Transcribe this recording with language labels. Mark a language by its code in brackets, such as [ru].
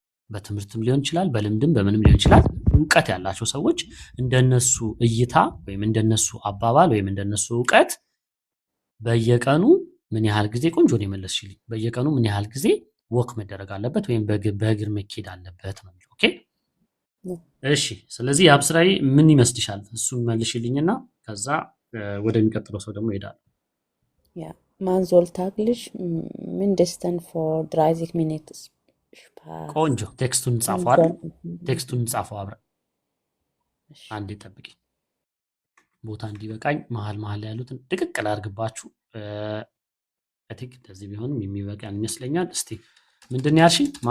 [am] በትምህርትም ሊሆን ይችላል፣ በልምድም በምንም ሊሆን ይችላል። እውቀት ያላቸው ሰዎች እንደነሱ እይታ ወይም እንደነሱ አባባል ወይም እንደነሱ እውቀት በየቀኑ ምን ያህል ጊዜ ቆንጆ ነው የመለስሽልኝ። በየቀኑ ምን ያህል ጊዜ ወክ መደረግ አለበት ወይም በእግር መኬድ አለበት ነው። ኦኬ እሺ። ስለዚህ የአብስራይ ምን ይመስልሻል? እሱን መልሽልኝና ከዛ ወደሚቀጥለው ሰው ደግሞ እሄዳለሁ። [de] Ja, man soll täglich mindestens für 30 Minuten Spaß. [am] ቆንጆ ቴክስቱን ጻፈው አይደል? ቴክስቱን ጻፈው አብረን። አንዴ ጠብቂ፣ ቦታ እንዲበቃኝ መሀል ላይ ያሉትን ድቅቅ ላድርግባችሁ። እቲክ እንደዚህ ቢሆንም የሚበቃን ይመስለኛል። እስቲ ምንድን ነው ያልሽኝ?